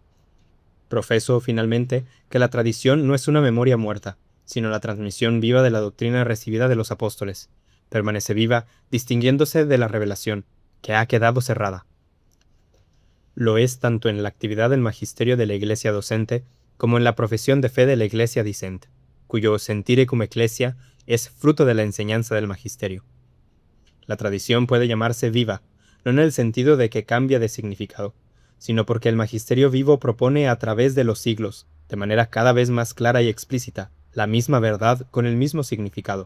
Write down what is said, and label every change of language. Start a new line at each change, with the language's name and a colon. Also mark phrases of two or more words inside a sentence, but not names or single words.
Spanish: Profeso, finalmente, que la tradición no es una memoria muerta, sino la transmisión viva de la doctrina recibida de los apóstoles. Permanece viva, distinguiéndose de la revelación, que ha quedado cerrada. Lo es tanto en la actividad del magisterio de la Iglesia docente como en la profesión de fe de la Iglesia discente, cuyo
Latin: sentire cum ecclesia
Spanish: es fruto de la enseñanza del magisterio. La tradición puede llamarse viva, no en el sentido de que cambia de significado, sino porque el magisterio vivo propone a través de los siglos, de manera cada vez más clara y explícita, la misma verdad con el mismo significado.